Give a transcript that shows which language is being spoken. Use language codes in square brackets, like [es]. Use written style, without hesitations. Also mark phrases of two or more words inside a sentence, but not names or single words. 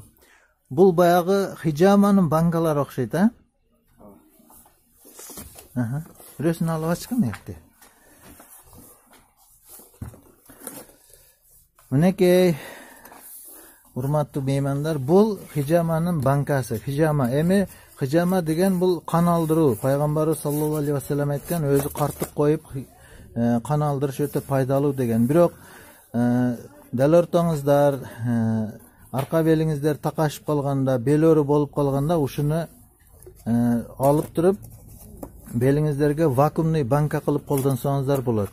[ky] Бул баягы хижаманын банкалары окшойт, Бирөөсүн алып ачкын эрте. Мынакей, урматтуу меймандар, бул хижаманын банкасы. Хижама эми хижама деген бул кан алдыруу. Пайгамбарыбыз [ar] صلى الله عليه وسلم [ky] айткан, өзү картык коюп кан алдырыш өтө пайдалуу деген. Бирок дал ортоңуздар, арка белиңиздер такашып калганда, бел оору болуп калганда ушуну алып туруп белиңиздерге вакуумный банка кылып колдонсоңуздар болот.